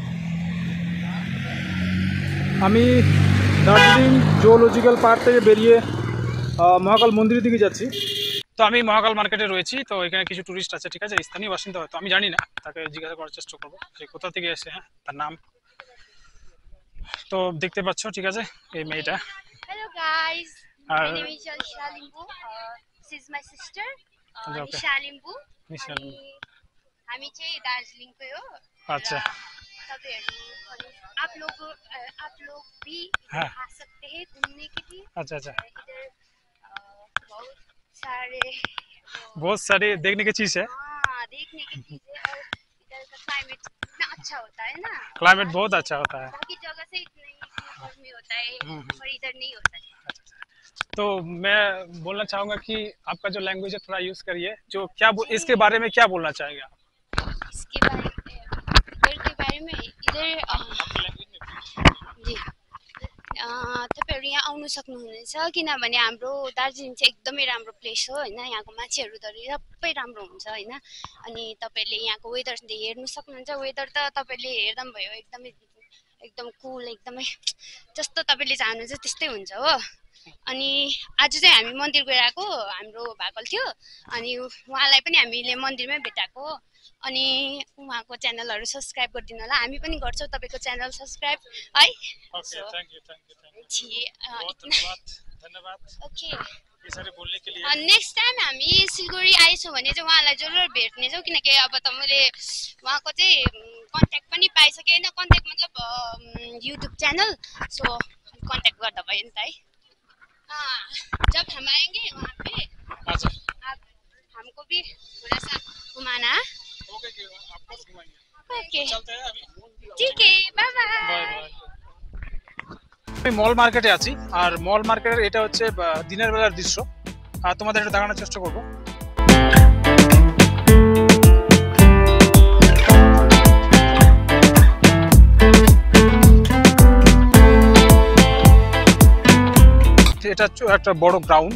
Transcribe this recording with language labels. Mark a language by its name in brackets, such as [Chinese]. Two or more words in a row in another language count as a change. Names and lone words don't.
[Bangla] আমি দার্জিলিং জুওলজিক্যাল পার্ক থেকে বেরিয়ে মহাকাল মন্দিরের দিকে যাচ্ছি। তো আমি মহাকাল মার্কেটে রয়েছি। তো এখানে কিছু টুরিস্ট আছে, ঠিক আছে, স্থানীয় বাসিন্দা হয়তো, আমি জানি না, তাকে জিজ্ঞাসা করার চেষ্টা করবো যে কোথা থেকে এসে, হ্যাঁ, তার নাম। তো দেখতে পাচ্ছ, ঠিক আছে, এই মেয়েটা। [English] Hello guys, my name is Alisha Limbu. This is my sister, Nisha Limbu. [Nepali] हामी चाहिँ दार्जिलिङकै हो। [Hindi] अच्छा। तपाईहरु आप लोग भी हाँ। आ सकते हैं घूमने के लिए। अच्छा अच्छा। इधर बहुत सारे देखने की चीज है। हाँ, देखने की चीज है। और इधर का क्लाइमेट इतना अच्छा होता है ना। क्लाइमेट बहुत अच्छा होता है। बाकी जगह से इतना गर्मी होता है पर इधर नहीं होता है। तो मैं बोलना चाहूंगा कि आपका जो लैंग्वेज है थोड़ा यूज करिए। जो क्या इसके बारे में क्या बोलना चाहेंगे आप? इसके बारे में इधर जी [Nepali] तपाईहरु यहाँ आउनु सक्नुहुनेछ किनभने हाम्रो दार्जिलिङ चाहिँ एकदमै राम्रो प्लेस हो हैन। यहाँको मान्छेहरु सबै राम्रो हुन्छ हैन। अनि तपाईले यहाँको वेदर हेर्नु सक्नुहुन्छ। वेदर त तपाईले हेर्दा पनि भयो, एकदम कुल, एकदमै जस्तो तपाईले चाहनुहुन्छ त्यस्तै हुन्छ हो। अनि आज चाहिँ हामी मन्दिर गएर आएको, हाम्रो भाकल थियो अनि उहाँलाई पनि हामीले मन्दिरमै भेटाएको। अनि उहाँको च्यानलहरु सब्स्क्राइब गरिदिनु होला। हामी पनि गर्छौं तपाईको च्यानल सब्स्क्राइब है। [English] okay, thank you धन्यवाद। [Hindi] ओके, ये सारे बोलने के लिए। [English] next time [Nepali] हामी सिलगढी आएछौं भने चाहिँ उहाँलाई जरुर भेट्ने छौं किनकि अब त मैले उहाँको चाहिँ कन्ट्याक्ट पनि पाइसके हैन। कन्ट्याक्ट मतलब युट्युब च्यानल, सो कन्ट्याक्ट गर्दा भयो नि त है। [Hindi] जब हम आएंगे वहाँ पे अच्छा, आप हमको भी थोड़ा सा घुमाना। ओके, आपको घुमाएंगे। ओके, चलते हैं अभी। ठीक है, बाय बाय। [Bangla] আমি মল মার্কেটে আছি আর মল মার্কেটের এটা হচ্ছে দিনের বেলার দৃশ্য। আর তোমাদের এটা দেখানোর চেষ্টা করব। এটা একটা বড় গ্রাউন্ড।